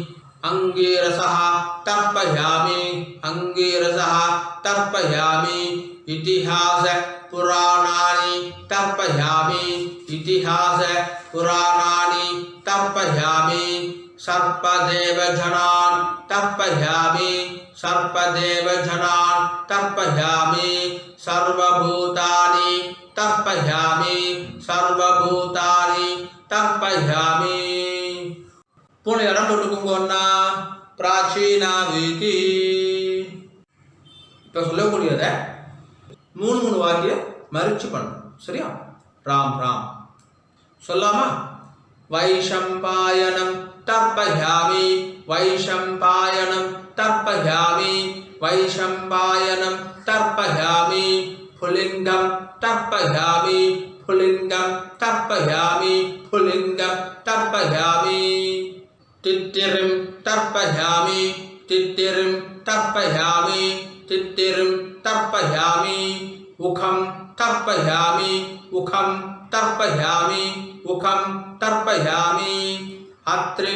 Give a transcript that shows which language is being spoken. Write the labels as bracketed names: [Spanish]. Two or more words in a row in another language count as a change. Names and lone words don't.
[Sanskrit] अंगीरसः तर्पयामि अंगीरसः तर्पयामि इतिहास पुराणानि तर्पयामि इतिहास पुराणानि तर्पयामि सर्पदेवजनान् तर्पयामि सर्पदेवजनान् तर्पयामि सर्वभूतानि तर्पयामि सर्वभूतानि तर्पयामि [Tamil] போன இடம் போட்டுக்கோங்கன்னா பிராச்சீனா வீதி. இப்போ சொல்லக்கூடியதை 3 வாக்கியம் மறிச்சு பண்ணணும். சரியா? ராம் ராம் சொல்லாமா? [Sanskrit] वैशम्पायनं तर्पयामि वैशम्पायनं तर्पयामि वैशम्पायनं तर्पयामि पुलिङ्गं तर्पयामि पुलिङ्गं तर्पयामि पुलिङ्गं तर्पयामि तित्तिरिं तर्पयामि तित्तिरिं तर्पयामि तित्तिरिं तर्पयामि उखं तर्पयामि उखं तर्पयामि उखं तर्पयामि अत्रिं